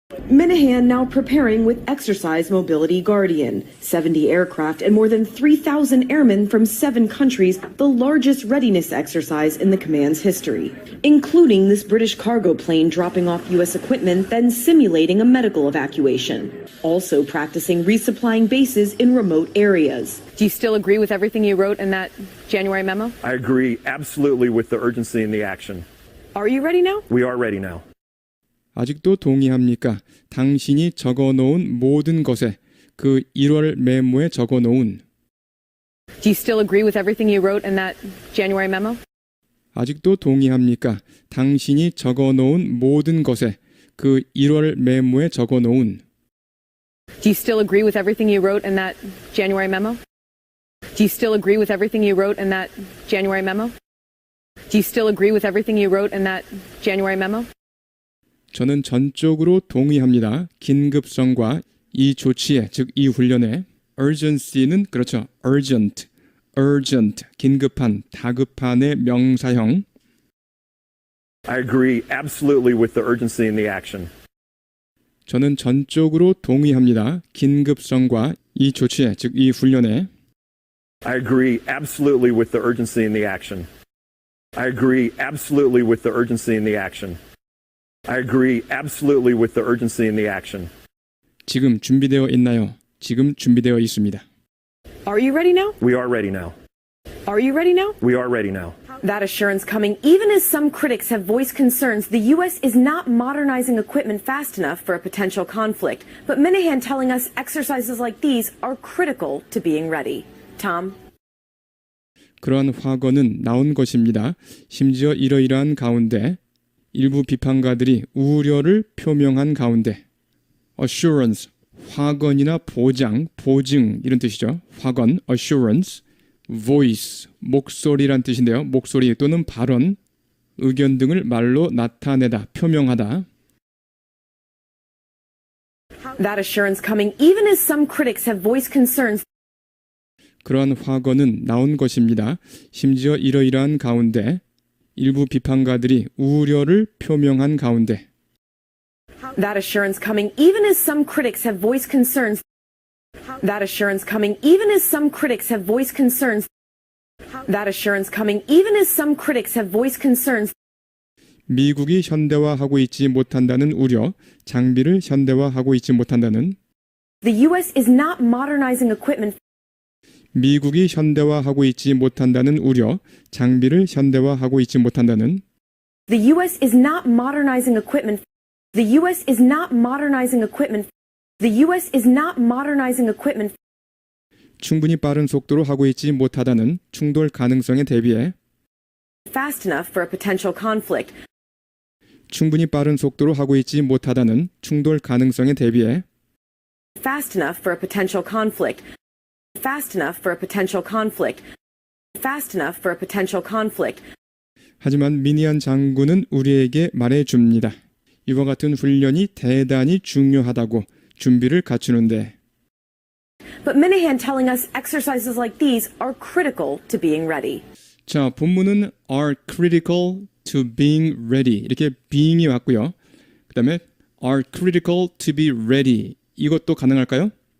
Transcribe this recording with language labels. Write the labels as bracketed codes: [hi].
[en] Minahan now preparing with Exercise Mobility Guardian, 70 aircraft and more than 3,000 airmen from 7 countries, the largest readiness exercise in the command's history, including this British cargo plane dropping off U.S. equipment, then simulating a medical evacuation. Also practicing resupplying bases in remote areas. Do you still agree with everything you wrote in that January memo? I agree absolutely with the urgency and the action. Are you ready now? We are ready now. [ko] 아직도 동의합니까? 당신이 적어놓은 모든 것에 그 1월 메모에 적어놓은 [en] Do you still agree with everything you wrote in that January memo? 아직도 동의합니까? 당신이 적어놓은 모든 것에 그 1월 메모에 적어놓은 Do you still agree with everything you wrote in that January memo? Do you still agree with everything you wrote in that January memo? Do you still agree with everything you wrote in that January memo? [ko] 저는 전적으로 동의합니다. 긴급성과 이 조치에, 즉 이 훈련에 urgency는 그렇죠. urgent, 긴급한, 다급한의 명사형. [en] I agree absolutely with the urgency and the action. [ko] 저는 전적으로 동의합니다. 긴급성과 이 조치에, 즉 이 훈련에. [en] I agree absolutely with the urgency and the action. I agree absolutely with the urgency and the action. I agree absolutely with the urgency and the action. [ko] 지금 준비되어 있나요? 지금 준비되어 있습니다. [en] Are you ready now? We are ready now. Are you ready now? We are ready now. That assurance coming even as some critics have voiced concerns the U.S. is not modernizing equipment fast enough for a potential conflict. But Minahan telling us exercises like these are critical to being ready. Tom? [ko] 그러한 확언은 나온 것입니다. 심지어 이러이러한 가운데 일부 비판가들이 우려를 표명한 가운데 assurance, 확언이나 보장, 보증 이런 뜻이죠. 확언, assurance, voice, 목소리란 뜻인데요. 목소리 또는 발언, 의견 등을 말로 나타내다, 표명하다. [en] That assurance coming even as some critics have voiced concerns [ko] 그러한 확언은 나온 것입니다. 심지어 이러이러한 가운데 일부 비판가들이 우려를 표명한 가운데 [en] That assurance coming even as some critics have voiced concerns That assurance coming even as some critics have voiced concerns That assurance coming even as some critics have voiced concerns [ko] 미국이 현대화하고 있지 못한다는 우려, 장비를 현대화하고 있지 못한다는 [en] The U.S. is not modernizing equipment [ko] 미국이 현대화하고 있지 못한다는 우려, 장비를 현대화하고 있지 못한다는 [en] The U.S. is not modernizing equipment The U.S. is not modernizing equipment The U.S. is not modernizing equipment [ko] 충분히 빠른 속도로 하고 있지 못하다는 충돌 가능성에 대비해 [en] fast enough for a potential conflict [ko] 충분히 빠른 속도로 하고 있지 못하다는 충돌 가능성에 대비해 [en] fast enough for a potential conflict fast enough for a potential conflict fast enough for a potential conflict [ko] 하지만 미니안 장군은 우리에게 말해줍니다. 이와 같은 훈련이 대단히 중요하다고 준비를 갖추는데 [en] But Minahan telling us exercises like these are critical to being ready. [ko] 자, 본문은 [en] are critical to being ready [ko] 이렇게 being이 왔고요. 그 다음에 [en] are critical to be ready [ko] 이것도 가능할까요?